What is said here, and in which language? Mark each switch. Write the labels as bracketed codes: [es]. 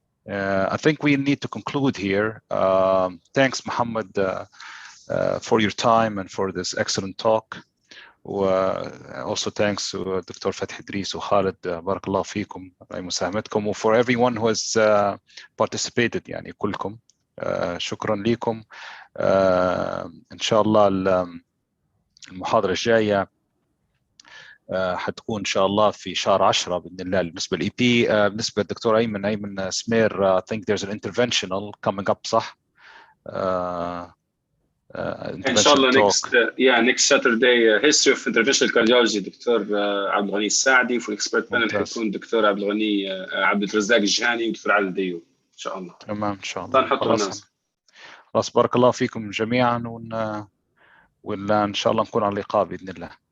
[en] I think we need to conclude here. Thanks, Mohamed, for your time and for this excellent talk. Also thanks to Dr. Fathi Idris and Khalid. Barakallah fikum [ar] على مساهمتكم. [en] For everyone who has participated, [ar] يعني كلكم شكرا لكم. إن شاء الله المحاضرة الجاية حتكون إن شاء الله في شهر 10 بإذن الله بالنسبة للإي بي. بالنسبة للدكتور [en] أيمن سمير, I think there's an interventional coming up, [ar] صح؟ [en] inshallah next Saturday history of interventional cardiology doctor عبد الغني الساعدي, for expert panel [ar] حيكون [en] doctor عبد الغني عبد الرزاق الجهاني ودكتور علي الديوب [ar] ان شاء الله. تمام ان شاء الله. خلاص بارك الله فيكم جميعا ولا ان شاء الله نكون على اللقاء باذن الله.